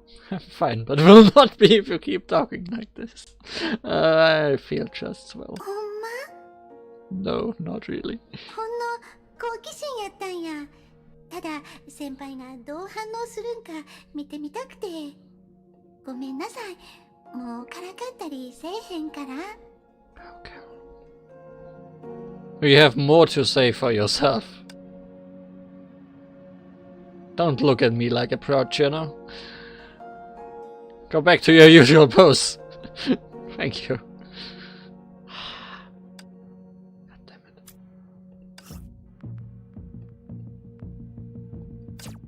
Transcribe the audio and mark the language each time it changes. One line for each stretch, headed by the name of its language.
English: I'm fine, but will not be if you keep talking like this. I feel just well.
Japanese: ほんま？
English: No, not really.
Japanese: ほんの好奇心やったんや。ただ先輩がどう反応するんか見てみたくて。ごめんなさい。もうからかったりせえへんから。
English: Okay. You have more to say for yourself. Don't look at me like a proud chinno. Go back to your usual pose. Thank you. God damn it.